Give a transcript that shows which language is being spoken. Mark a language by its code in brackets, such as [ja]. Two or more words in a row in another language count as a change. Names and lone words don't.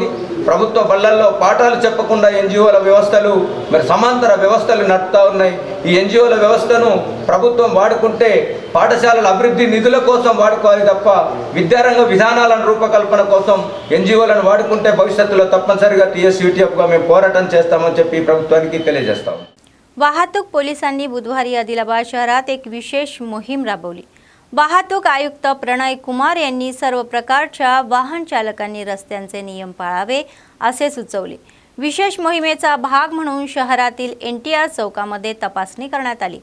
[te] ప్రభుత్వ బళ్ళల్లో పాఠాలు చెప్పకుండా ఎన్జిఓల వ్యవస్థలు మరి సమాంతర వ్యవస్థలు నడుపుతూ ఉన్నాయి. ఈ ఎన్జిఓల వ్యవస్థను ప్రభుత్వం వాడుకుంటే పాఠశాలల అభివృద్ధి నిధుల కోసం వాడుకోవాలి తప్ప విద్యారంగ విధానాలను రూపకల్పన కోసం ఎన్జిఓలను వాడుకుంటే భవిష్యత్తులో తప్పనిసరిగా TSUTFగా మేము పోరాటం చేస్తామని చెప్పి ప్రభుత్వానికి తెలియజేస్తాం. [mr] वाहतूक पोलिसांनी बुधवारी आदिलाबाद शहरात एक विशेष मोहीम राबवली. वाहतूक आयुक्त प्रणय कुमार यांनी सर्व प्रकारच्या वाहन चालकांनी रस्त्यांचे नियम पाळावे असे सुचवले. विशेष मोहिमेचा भाग म्हणून शहरातील NTR चौकामध्ये तपासणी करण्यात आली.